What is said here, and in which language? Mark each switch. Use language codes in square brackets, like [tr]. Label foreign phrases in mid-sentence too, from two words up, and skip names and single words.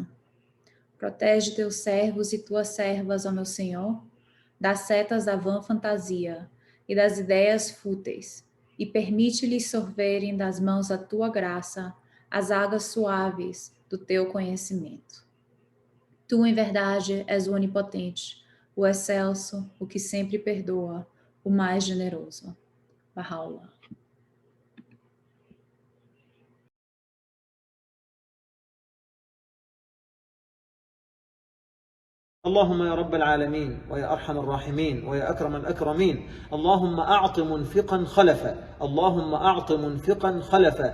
[pt] Protege teus servos e tuas servas, ó meu Senhor, das setas da vã fantasia e das ideias fúteis, e permite-lhes sorverem das mãos da tua graça as águas suaves do teu conhecimento. Tu, em verdade, és o onipotente, o excelso, o que sempre perdoa, o mais generoso. Baha'u'llah. [ar] اللهم يا رب العالمين ويا أرحم الراحمين ويا أكرم الأكرمين اللهم أعط منفقا خلفا اللهم أعط منفقا خلفا